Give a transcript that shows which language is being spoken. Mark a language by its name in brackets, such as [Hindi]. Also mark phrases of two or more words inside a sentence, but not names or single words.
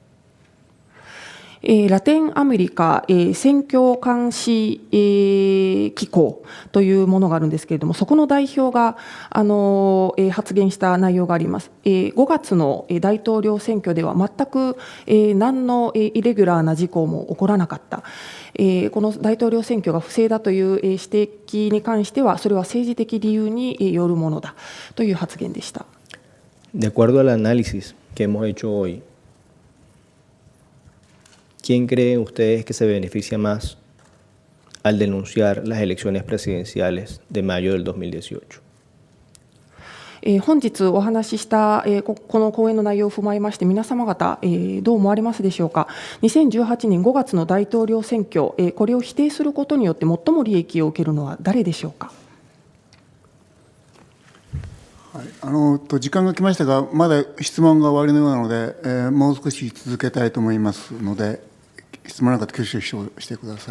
[Japanese] ラテンアメリカ選挙監視機構というものがあるんですけれども、そこの代表が発言した内容があります。5月の大統領選挙では全く何のイレギュラーな事項も起こらなかった。この大統領選挙が不正だという指摘に関しては、それは政治的理由によるものだという発言でした。 [Spanish] De acuerdo al análisis que hemos hecho hoy, ¿quién creen ustedes que se beneficia más al denunciar las elecciones presidenciales de mayo del 2018? [Japanese] 本日お話ししたこの講演の内容を踏まえまして、皆様方どう思われますでしょうか。2018年5月の大統領選挙、これを否定することによって最も利益を受けるのは誰でしょうか。はい、時間が来ましたが、まだ質問が終わりのようなので、もう少し続けたいと思いますので、質問なんか挙手してください。